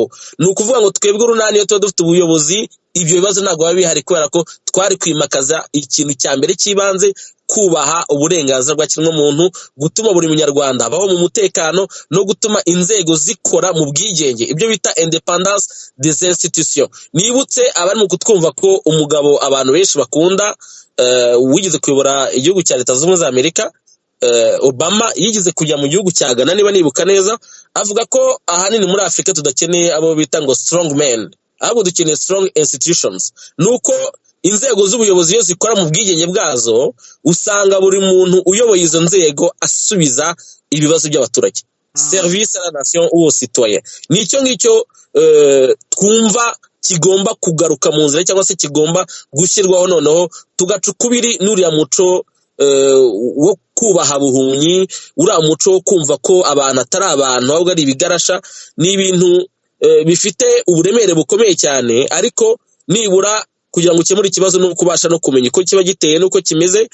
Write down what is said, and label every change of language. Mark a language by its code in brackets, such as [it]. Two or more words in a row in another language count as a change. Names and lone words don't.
[rw] Ni ukuvuga ngo twebwe urunani iyo tuba dufite ubuyobozi, ibyo bibazo ntabwo biba bihari, kubera ko twari kwimakaza ikintu cya mbere cy'ibanze, kubaha uburenganzira bwa kiremwamuntu, gutuma buri munyarwanda abaho mu mutekano, no gutuma inzego zikora mu bwigenge, ibyo bita [fr] independence des institutions. [rw] Nibutse abari mu kutwumva ko umugabo abantu benshi bakunda wigeze kuyobora igihugu cya Leta Zunze Ubumwe za Amerika, Obama, yigeze kujya mu gihugu cya Ghana niba nibuka neza, avuga ko ahanini muri Afurika tudakeneye abo bita ngo [en] strong men, [rw] ahubwo dukeneye [en] strong institutions. [rw] Nuko inzego z'ubuyobozi iyo zikora mu bwigenge bwazo, usanga buri muntu uyoboye izo nzego asubiza ibibazo by'abaturage, [fr] service à la nation ou au citoyen. [rw] Nicyo ngicyo twumva kigomba kugaruka mu nzira, cyangwa se kigomba gushyirwaho, noneho tugaca ukubiri n'uriya muco wo kubaha buhumyi, uriya muco wo kumva ko abantu atari abantu ahubwo ari ibigarasha. Ni ibintu bifite uburemere bukomeye cyane, ariko nibura kugira ngo ukemure ikibazo no kubasha no kumenya uko kiba giteye n'uko kimeze.